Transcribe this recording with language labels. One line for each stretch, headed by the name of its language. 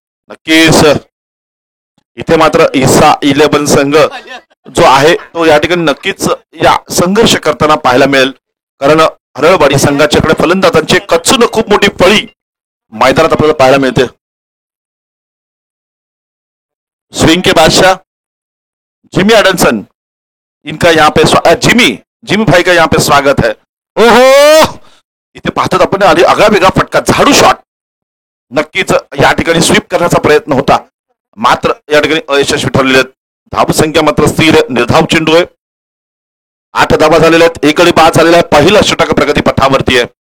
Marathi: नक्कीच इथे मात्र ईसा 11 संघ जो आहे तो या ठिकाणी नक्कीच या संघर्ष करताना पाहायला मिळेल. कारण हरळवाडी संघाच्याकडे फलंदाजांची कच्चून खूप मोठी फळी मैदानात आपल्याला पाहायला मिळते.
Hindi: स्विंग के बादशाह जिमी एडनसन इनका यहाँ पे जिमी भाई का यहाँ पे स्वागत है.
Marathi: ओहो इथे पाहतात आपण आगळा वेगळा फटका. झाडू शॉट. नक्कीच या ठिकाणी स्वीप करण्याचा प्रयत्न होता मात्र या ठिकाणी अयशस्वी ठरलेले आहेत. धाव संख्या मात्र स्थिर. निर्धाव चेंडू आहे. 8 धावा झालेल्या आहेत. एकडी बाद झालेला आहे. पहिलं षटक प्रगती पथावरती आहे.